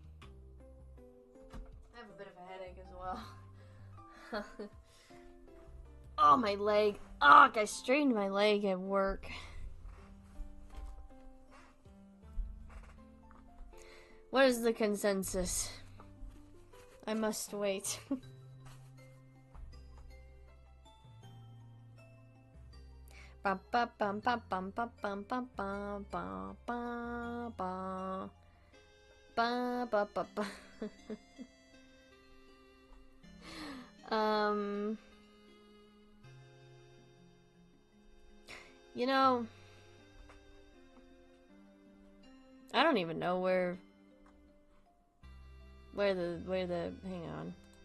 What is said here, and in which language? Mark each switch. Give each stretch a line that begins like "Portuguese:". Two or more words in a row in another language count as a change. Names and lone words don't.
English: I have a bit of a headache as well. Oh, my leg. Oh, I strained my leg at work. What is the consensus? I must wait. Ba ba bum ba bum ba bum ba ba ba ba ba ba ba ba ba. You know, I don't even know where the hang on.